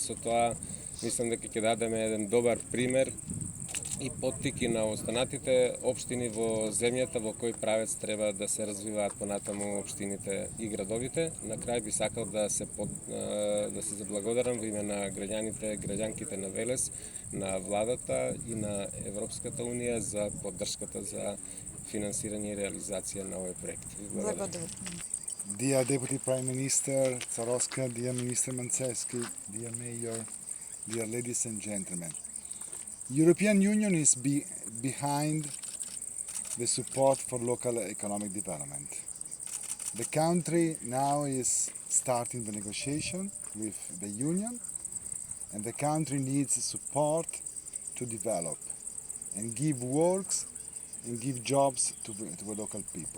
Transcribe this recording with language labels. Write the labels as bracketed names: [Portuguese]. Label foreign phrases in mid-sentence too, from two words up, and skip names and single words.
[Macedonian] Со тоа мислам дека ќе дадеме еден добар пример и поттики на останатите општини во земјата во кој правец треба да се развиваат понатаму општините и градовите. На крај би сакал да се заблагодарам во име на граѓаните, граѓанките на Велес, на владата и на Европската унија за поддршката за финансирање и реализација на овој проект. Благодарам. [English] Dear Deputy Prime Minister Tsarovska, dear Minister Manchevski, dear Mayor, dear ladies and gentlemen. European Union is behind the support for local economic development. The country now is starting the negotiation with the Union, and the country needs support to develop and give works and give jobs to the local people.